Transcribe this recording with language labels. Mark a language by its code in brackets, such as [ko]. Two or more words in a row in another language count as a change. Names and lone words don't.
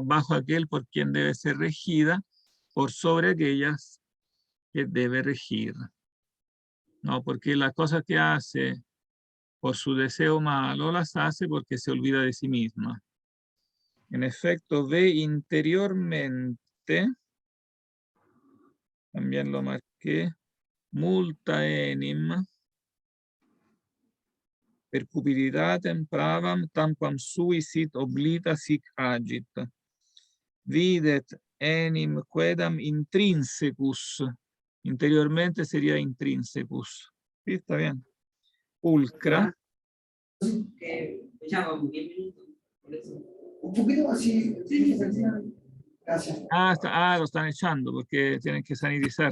[es] Bajo aquel por quien debe ser regida, por sobre aquellas que debe regir, ¿no? Porque las cosas que hace por su deseo malo las hace porque se olvida de sí misma. En efecto, ve interiormente, también lo marqué, [la] multa enim, per cupiditatem pravam tamquam suicid oblita sic agit. Videt enim quedam intrinsecus. [es] Interiormente sería intrinsecus. ¿Sí? Está bien. Pulcra. Un poquito así. Gracias. Lo están echando porque tienen que sanitizar.